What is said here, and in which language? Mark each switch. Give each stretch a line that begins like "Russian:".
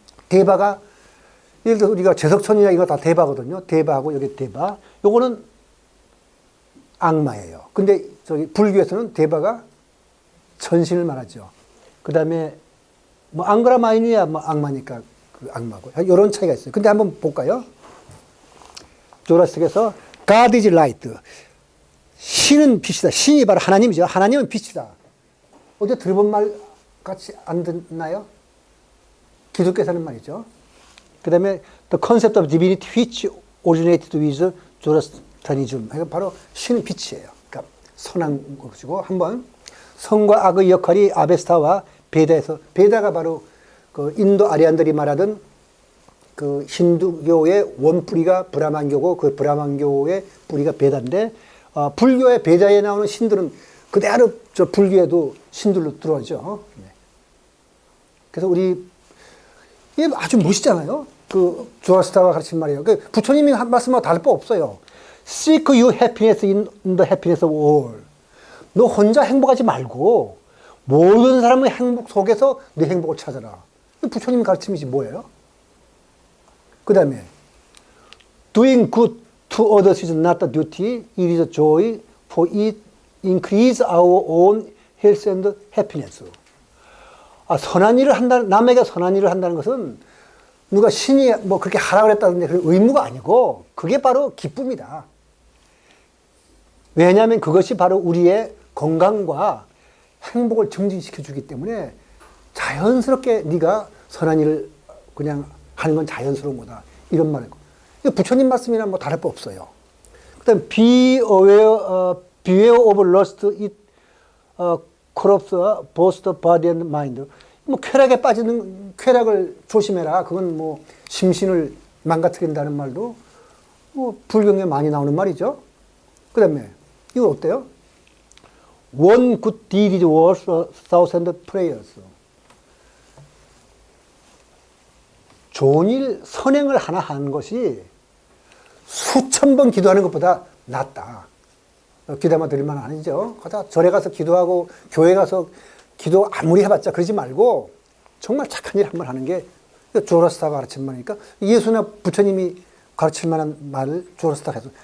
Korean: 대바가 예를 들어서 우리가 제석천이나 이거 다 대바거든요. 대바하고 여기 대바. 요거는 악마예요. 근데 저기 불교에서는 대바가 천신을 말하죠. 그 다음에 뭐 앙그라 마이누야 뭐 악마니까 그 악마고. 이런 차이가 있어요. 근데 한번 볼까요?
English: 조라스터교에서 God is light.
Korean: 신은 빛이다. 신이 바로 하나님이죠. 하나님은 빛이다. 어제 들어본 말 같이 안 듣나요? 기독교에서 하는 말이죠.
English: 그 다음에 the concept of divinity which originated with Zoroastrianism.
Korean: 바로 신은 빛이에요. 그러니까 선한 것이고, 한번 선과 악의 역할이 아베스타와 베다에서, 베다가 바로 그 인도 아리안들이 말하던 그 힌두교의 원뿌리가 브라만교고 그 브라만교의 뿌리가 베다인데, 불교의 베다에 나오는 신들은 그대로 저 불교에도 신들로 들어오죠. 그래서 우리 이게 아주 멋있잖아요. 그 조라스타가 가르친 말이에요. 그 부처님이 한 말씀하고 다를 바 없어요.
English: Seek your happiness in the happiness of all.
Korean: 너 혼자 행복하지 말고 모든 사람의 행복 속에서 내 행복을 찾아라. 부처님 가르침이지 뭐예요?
English: 그 다음에 doing good to others is not a duty. It is a joy for it increase our own health and happiness.
Korean: 선한 일을 한다는, 남에게 선한 일을 한다는 것은 누가 신이 뭐 그렇게 하라고 그랬다는데 그 의무가 아니고 그게 바로 기쁨이다. 왜냐하면 그것이 바로 우리의 건강과 행복을 증진시켜 주기 때문에 자연스럽게 네가 선한 일을 그냥 하는 건 자연스러운 거다. 이런 말이고. 부처님 말씀이랑 뭐 다를 바 없어요.
English: 그 다음 beware of lust, it corrupts both the body and mind.
Korean: 뭐 쾌락에 빠지는, 쾌락을 조심해라. 그건 뭐 심신을 망가뜨린다는 말도 뭐 불경에 많이 나오는 말이죠. 그 다음에 이거 어때요?
English: One good deed is worth a thousand prayers.
Korean: 좋은 일, 선행을 하나 하는 것이 수천 번 기도하는 것보다 낫다. 기대만 드릴 만은 아니죠. 가다 절에 가서 기도하고 교회 가서 기도 아무리 해봤자 그러지 말고 정말 착한 일 한 번 하는 게 조라스타가 가르친 말이니까 예수나 부처님이 가르칠 만한 말을 조라스타가 해서.